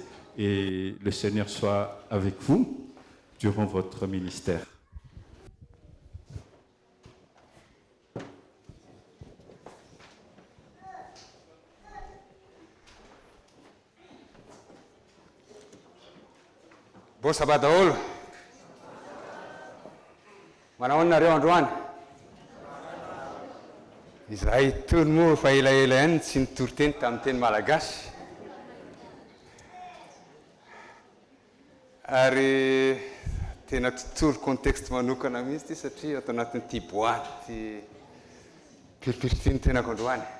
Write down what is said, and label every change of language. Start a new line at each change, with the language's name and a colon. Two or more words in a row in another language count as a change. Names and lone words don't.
French: Et le Seigneur soit avec vous durant votre ministère. Bon sabbat daholo.
Malagasy: Manao nareo androany. Izahay tony moa fa elaela ihany tsy nitory teny tamin'ny teny malagasy. Ary tena totory contexte manokana mihitsy ity satria atao anatin'ity boaty piripirity ny tenako androany.